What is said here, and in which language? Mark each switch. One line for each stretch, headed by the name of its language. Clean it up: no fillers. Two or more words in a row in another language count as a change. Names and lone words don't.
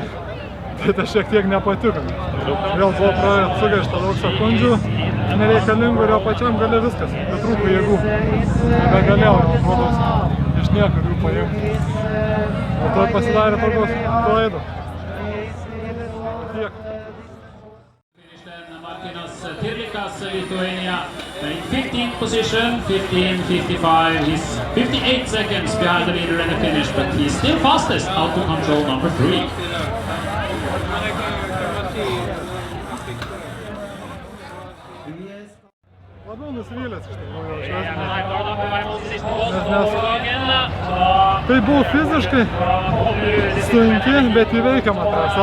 Lithuanian: Tai tas šiek tiek nepatiko. Vėl buvo sugaišta daug sekundžių, nereikalingų ir jo pačiam gale viskas, bet trūko jėgų. Nebegalėjau, atrodo, iš niekur jų paimti. O to pasidarė turbūt klaidų. Tiek. Martinas Tirlikas,
English: Lithuania, in 15th position, 15:55. He's 58 seconds behind the leader in the finish, but he's still fastest, out to control number 3.
Lithuanian: Labiau nusivylęs iš tikrųjų nes tai buvo fiziškai sunki, bet įveikiama trasa.